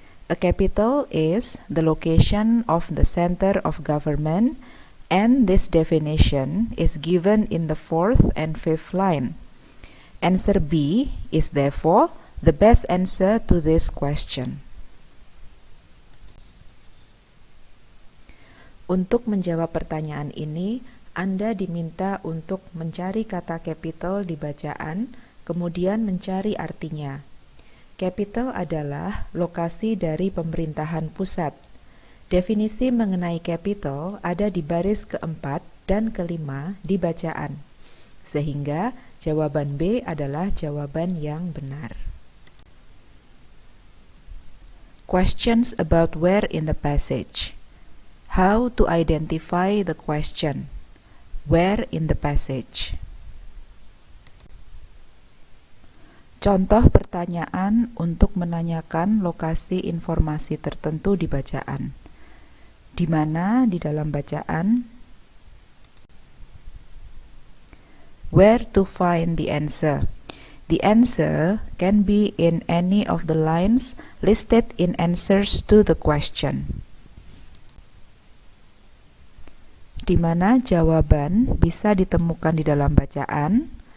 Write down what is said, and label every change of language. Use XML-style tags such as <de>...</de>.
<en>A capital is the location of the center of government, and this definition is given in the 4th and 5th line. Answer B is therefore the best answer to this question.</en> <id>Untuk menjawab pertanyaan ini, Anda diminta untuk mencari kata capital di bacaan, kemudian mencari artinya. Capital adalah lokasi dari pemerintahan pusat. Definisi mengenai capital ada di baris keempat dan kelima di bacaan, sehingga jawaban B adalah jawaban yang benar.</id> <en>Questions about where in the passage. How to identify the question? Where in the passage?</en> <id>Contoh pertanyaan untuk menanyakan lokasi informasi tertentu di bacaan. Di mana di dalam bacaan?</id> <en>Where to find the answer? The answer can be in any of the lines listed in answers to the question.</en> <id>Di mana jawaban bisa ditemukan di dalam bacaan?</id>